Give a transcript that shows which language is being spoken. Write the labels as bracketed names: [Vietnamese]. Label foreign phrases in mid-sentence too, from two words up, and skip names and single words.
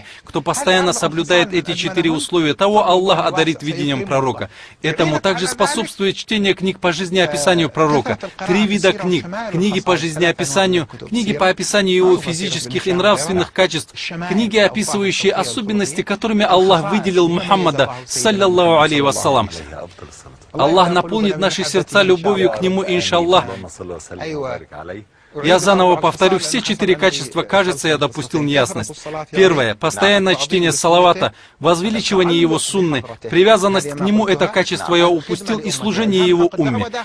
[Russian] Кто постоянно соблюдает эти 4 условия, того Аллах одарит видением пророка. Этому также способствует чтение книг по жизнеописанию пророка. 3 вида книг: книги по жизнеописанию, книги по описанию его физических и нравственных качеств, книги, описывающие особенности, которыми Аллах выделил Мухаммада, [Arabic] صلى الله عليه وسلم. [Russian] Аллах наполнит наши сердца любовью к нему, иншаллах. Я заново повторю все 4 качества, кажется, я допустил неясность. Первое — постоянное чтение салавата, возвеличивание его сунны, привязанность к нему — это качество я упустил, и служение его умме.